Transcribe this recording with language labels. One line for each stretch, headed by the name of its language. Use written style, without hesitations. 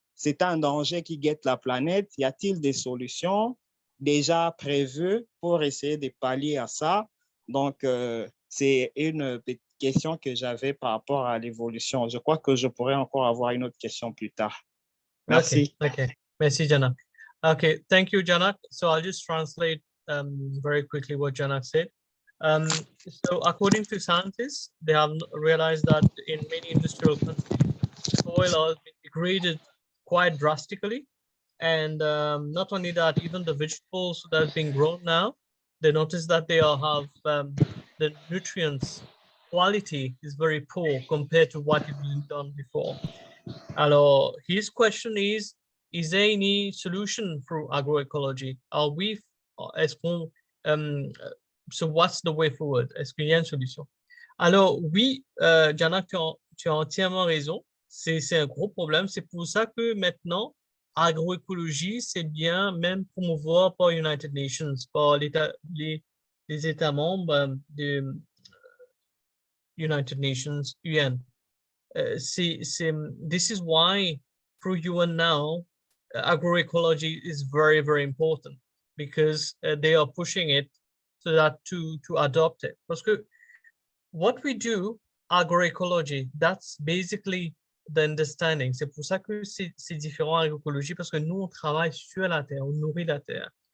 French: C'est un danger qui guette la planète. Y a-t-il des solutions déjà prévues pour essayer de pallier à ça? Donc, c'est une petite question que j'avais par rapport à l'évolution. Je crois que je pourrais encore avoir une autre question plus tard. Merci.
English: Okay. Merci, Janak. Okay, thank you, Janak. So I'll just translate very quickly what Janak said. So according to scientists, they have realized that in many industrial countries, soil has been degraded quite drastically. And not only that, even the vegetables that are being grown now, they notice that they all have the nutrients quality is very poor compared to what it was done before. Alors, his question is there any solution for agroecology? Are we,
French: est-ce qu'on,
English: so what's the way forward?
French: Est-ce qu'il y a une solution? Alors, oui, Janak, tu as entièrement raison. C'est un gros problème. C'est pour ça que maintenant, agroécologie, c'est bien même promouvoir par United Nations, par les États membres de United Nations, UN.
English: This is why through UN now, agroecology is very, very important because they are pushing it so that to adopt it.
French: Parce que
English: what we do, agroecology, that's basically the understanding.
French: C'est pour ça que c'est différent agroécologie parce que nous, on travaille sur la terre, on nourrit la terre.